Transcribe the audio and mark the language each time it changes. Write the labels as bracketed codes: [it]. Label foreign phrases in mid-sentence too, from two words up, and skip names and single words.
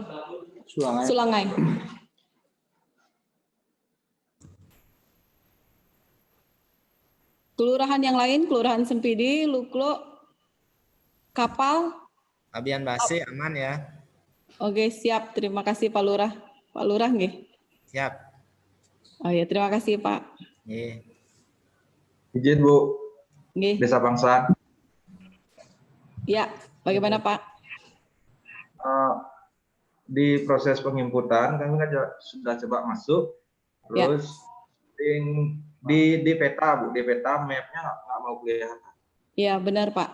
[id] Sulangai. Kelurahan yang lain, Kelurahan Sempidi, Luklo, Kapal. Abian Basi aman ya. Oke, siap. Terima kasih Pak Lurah. Pak Lurah nggih. Siap. Oh ya, terima kasih Pak. Nggih. Izin Bu. Nggih. Desa Bangsa. Ya, bagaimana Pak? Di proses penginputan kami kan sudah coba masuk, terus di peta Bu, di peta mapnya nggak mau kelihatan. Ya benar Pak.